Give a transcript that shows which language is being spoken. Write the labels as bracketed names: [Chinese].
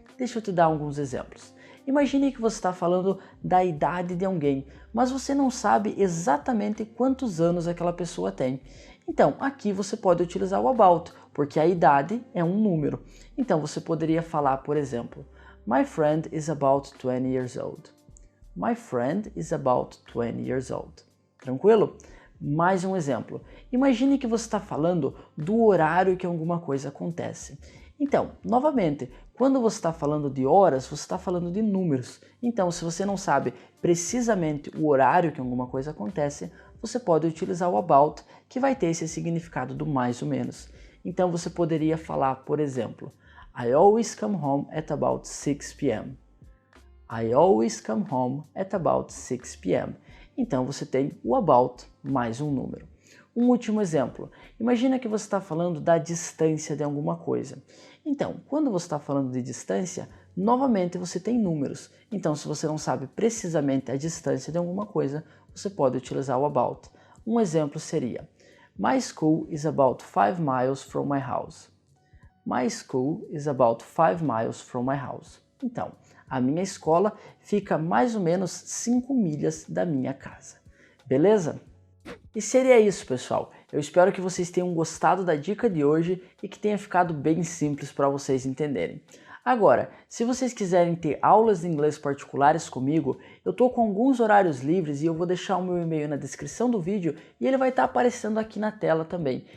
[Portuguese] Deixa eu te dar alguns exemplos. Imagine que você está falando da idade de alguém, mas você não sabe exatamente quantos anos aquela pessoa tem. Então, aqui você pode utilizar o about, porque a idade é um número. Então, você poderia falar, por exemplo, [English] My friend is about 20 years old. My friend is about 20 years old. [Portuguese] Tranquilo? Mais um exemplo. Imagine que você está falando do horário que alguma coisa acontece. Então, novamente, quando você está falando de horas, você está falando de números. Então, se você não sabe precisamente o horário que alguma coisa acontece, você pode utilizar o about, que vai ter esse significado do mais ou menos. Então, você poderia falar, por exemplo, [English] I always come home at about 6 p.m. I always come home at about 6 p.m. [Portuguese] Então você tem o about mais um número. Um último exemplo. Imagina que você está falando da distância de alguma coisa. Então, quando você está falando de distância, novamente você tem números. Então, se você não sabe precisamente a distância de alguma coisa, você pode utilizar o about. Um exemplo seria: [English] My school is about 5 miles from my house. My school is about 5 miles from my house. [Portuguese] Então, a minha escola fica mais ou menos 5 milhas da minha casa. Beleza? E seria isso, pessoal. Eu espero que vocês tenham gostado da dica de hoje e que tenha ficado bem simples para vocês entenderem. Agora, se vocês quiserem ter aulas de inglês particulares comigo, eu estou com alguns horários livres e eu vou deixar o meu e-mail na descrição do vídeo e ele vai estar aparecendo aqui na tela também.